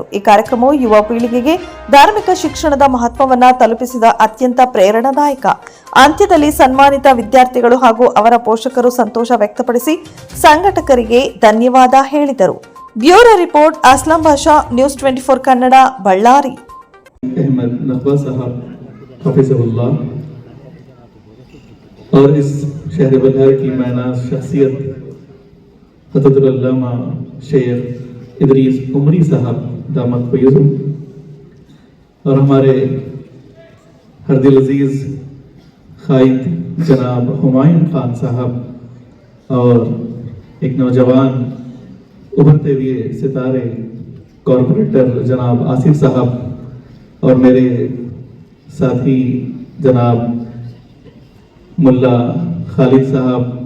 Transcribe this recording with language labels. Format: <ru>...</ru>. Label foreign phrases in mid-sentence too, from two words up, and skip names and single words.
<kn>ಈ ಕಾರ್ಯಕ್ರಮವು ಯುವ ಪೀಳಿಗೆಗೆ ಧಾರ್ಮಿಕ ಶಿಕ್ಷಣದ ಮಹತ್ವವನ್ನು ತಲುಪಿಸಿದ ಅತ್ಯಂತ ಪ್ರೇರಣಾದಾಯಕ. ಅಂತ್ಯದಲ್ಲಿ ಸನ್ಮಾನಿತ ವಿದ್ಯಾರ್ಥಿಗಳು ಹಾಗೂ ಅವರ ಪೋಷಕರು ಸಂತೋಷ ವ್ಯಕ್ತಪಡಿಸಿ ಸಂಘಟಕರಿಗೆ ಧನ್ಯವಾದ ಹೇಳಿದರು.</kn> <en>bureau report,</en> <kn>ಅಸ್ಲಂ ಬಾಷಾ, ನ್ಯೂಸ್ 24 ಕನ್ನಡ, ಬಳ್ಳಾರಿ.</kn> <ur>احمد نقوی صاحب حفظہ اللہ اور اس شہر بلہار کی مایہ ناز شخصیت حضرت علامہ شیخ ادریس عمری صاحب</ur> <ar>دامت فیوضہم</ar> <ur>اور ہمارے ہر دل عزیز قائد جناب ہمایوں خان صاحب اور ایک نوجوان ابھرتے ہوئے ستارے کارپوریٹر جناب آصف صاحب اور میرے ساتھی جناب ملا خالد صاحب,</ur>